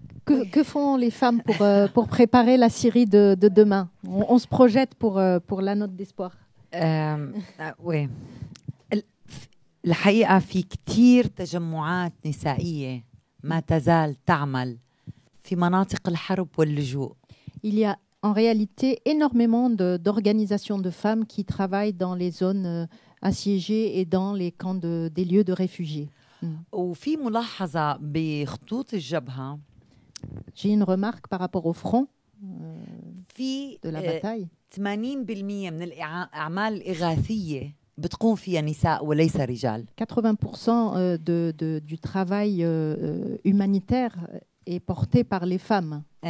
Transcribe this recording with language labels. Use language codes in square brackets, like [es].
[fr] Que font les femmes pour préparer la Syrie de demain? On se projette pour la note d'espoir. oui. [ar] الحقيقة في كتير تجمعات نسائية ما تزال تعمل في مناطق الحرب واللجوء. [fr] Il y a en réalité énormément d'organisations de femmes qui travaillent dans les zones assiégées et dans les camps des lieux de réfugiés. [ar] وفي ملاحظة بخطوط الجبهة. [fr] J'ai une remarque par rapport au front de la bataille. [ar] 80% من الأعمال الإغاثية بتقوم فيها نساء وليس رجال. [fr] 80% du travail humanitaire est porté par les femmes.